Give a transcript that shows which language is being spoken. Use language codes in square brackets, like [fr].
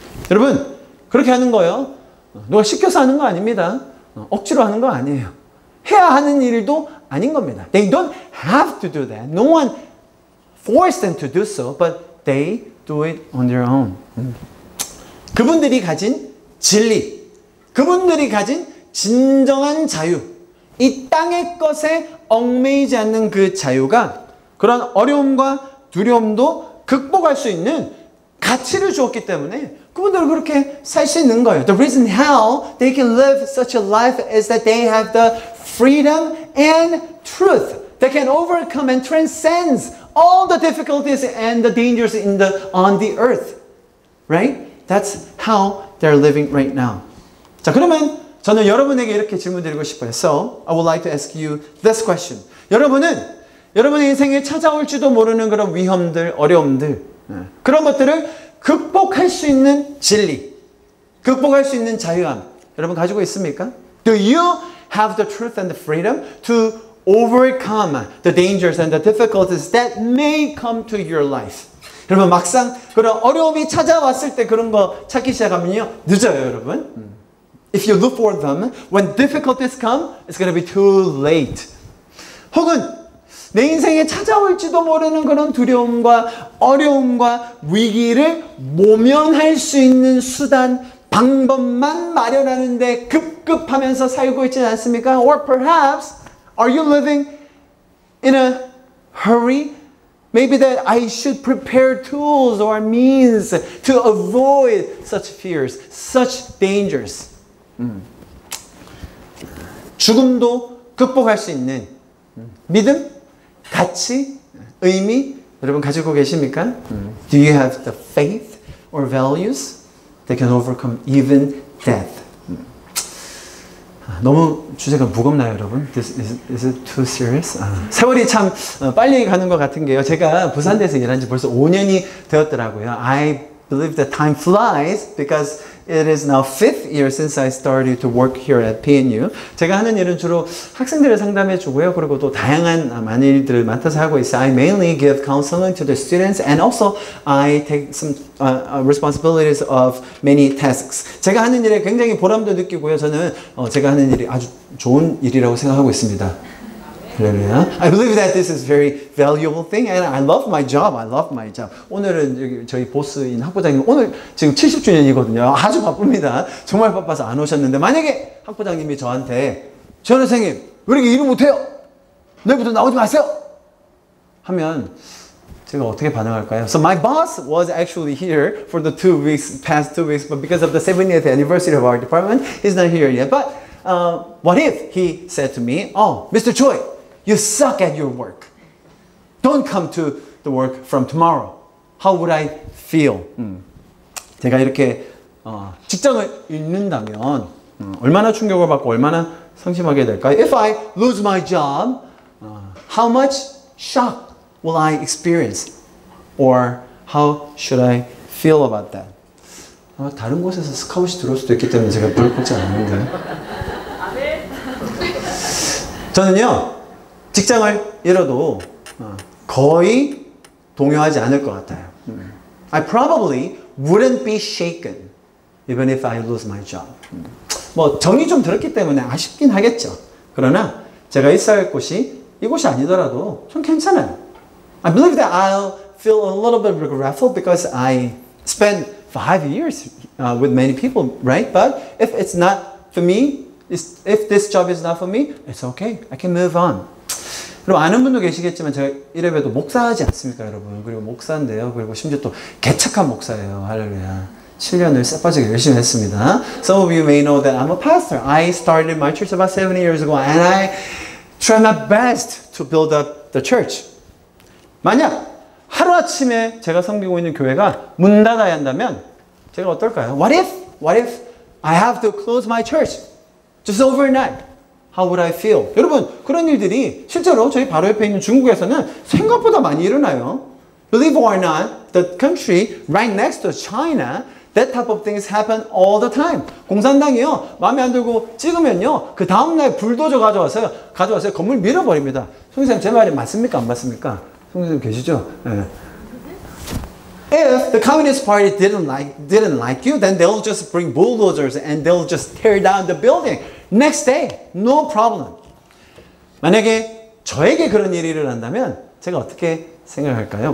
[ko] 여러분, 그렇게 하는 거요. 누가 시켜서 하는 거 아닙니다. 억지로 하는 거 아니에요. 해야 하는 일도 아닌 겁니다. [en] They don't have to do that. No one forced them to do so, but they do it on their own. [ko] 그분들이 가진 진리, 그분들이 가진 진정한 자유, 이 땅의 것에 얽매이지 않는 그 자유가 그런 어려움과 두려움도 극복할 수 있는 가치를 주었기 때문에 그분들은 그렇게 살 수 있는 거예요. [en] The reason how they can live such a life is that they have the freedom and truth that can overcome and transcend all the difficulties and the dangers on the earth. Right? That's how they're living right now. [ko] 자, 그러면 저는 여러분에게 이렇게 질문 드리고 싶어요. [en] So, I would like to ask you this question. [ko] 여러분은 여러분의 인생에 찾아올지도 모르는 그런 위험들, 어려움들, 그런 것들을 극복할 수 있는 진리, 극복할 수 있는 자유함, 여러분 가지고 있습니까? [en] Do you have the truth and the freedom to overcome the dangers and the difficulties that may come to your life? [ko] 여러분 막상 그런 어려움이 찾아왔을 때 그런 거 찾기 시작하면요 늦어요 여러분. [en] If you look for them, when difficulties come, it's going to be too late. [ko] 혹은 내 인생에 찾아올지도 모르는 그런 두려움과 어려움과 위기를 모면할 수 있는 수단, 방법만 마련하는데 급급하면서 살고 있지 않습니까? [en] Or perhaps, are you living in a hurry? Maybe that I should prepare tools or means to avoid such fears, such dangers. [ko] 죽음도 극복할 수 있는 믿음, 가치, 의미 여러분 가지고 계십니까? [en] Do you have the faith or values that can overcome even death? [ko] 너무 주제가 무겁나요, 여러분? [en] Is it too serious? [ko] 세월이 참 빨리 가는 것 같은 게요. 제가 부산대에서 일한 지 벌써 5년이 되었더라고요. [en] I believe that time flies because it is now 5th year since I started to work here at PNU. [ko] 제가 하는 일은 주로 학생들을 상담해 주고요. 그리고 또 다양한 많은 일들을 맡아서 하고 있어요. [en] I mainly give counseling to the students and also I take some responsibilities of many tasks. [ko] 제가 하는 일에 굉장히 보람도 느끼고요. 저는 제가 하는 일이 아주 좋은 일이라고 생각하고 있습니다. [en] I believe that this is a very valuable thing and I love my job. I love my job. [ko] 오늘은 여기 저희 보스인 학부장님 오늘 지금 70주년이거든요. 아주 바쁩니다. 정말 바빠서 안 오셨는데 만약에 학부장님이 저한테 전 선생님 왜 이렇게 일을 못해요? 내일부터 나오지 마세요. 하면 제가 어떻게 반응할까요? [en] So my boss was actually here for the past 2 weeks, but because of the 70th anniversary of our department, he's not here yet. But what if he said to me, "Oh, Mr. Choi, you suck at your work. Don't come to the work from tomorrow." How would I feel? [ko] 제가 이렇게 직장을 잃는다면 얼마나 충격을 받고 얼마나 상심하게 될까요? [en] If I lose my job, how much shock will I experience? Or how should I feel about that? [ko] 다른 곳에서 스카웃이 들어올 수도 있기 때문에 제가 별 걱정 안 하는데. 저는요. 직장을 잃어도 거의 동요하지 않을 것 같아요. [en] I probably wouldn't be shaken even if I lose my job. [ko] 뭐 정이 좀 들었기 때문에 아쉽긴 하겠죠. 그러나 제가 있어야 할 곳이 이곳이 아니더라도 좀 괜찮아요. [en] I believe that I'll feel a little bit regretful because I spent 5 years with many people, right? But if it's not for me, if this job is not for me, it's okay. I can move on. [ko] 그리고 아는 분도 계시겠지만 제가 이래봬도 목사하지 않습니까 여러분. 그리고 목사인데요. 그리고 심지어 또 개척한 목사예요. 할렐루야. 7년을 쎄빠지게 열심히 했습니다. [en] Some of you may know that I'm a pastor. I started my church about 7 years ago and I tried my best to build up the church. [ko] 만약 하루아침에 제가 섬기고 있는 교회가 문 닫아야 한다면 제가 어떨까요? [en] What if I have to close my church just overnight? How would I feel? [ko] 여러분 그런 일들이 실제로 저희 바로 옆에 있는 중국에서는 생각보다 많이 일어나요. [en] Believe it or not, the country right next to China, that type of things happen all the time. [ko] 공산당이요 마음에 안 들고 찍으면요 그 다음날 불도저 가져와서요 건물 밀어버립니다. 송선생님 제 말이 맞습니까 안 맞습니까? 송선생님 계시죠? 네. [en] If the Communist Party didn't like you, then they'll just bring bulldozers and they'll just tear down the building. Next day, no problem. [ko] 만약에 저에게 그런 일이 일어난다면 제가 어떻게 생각할까요?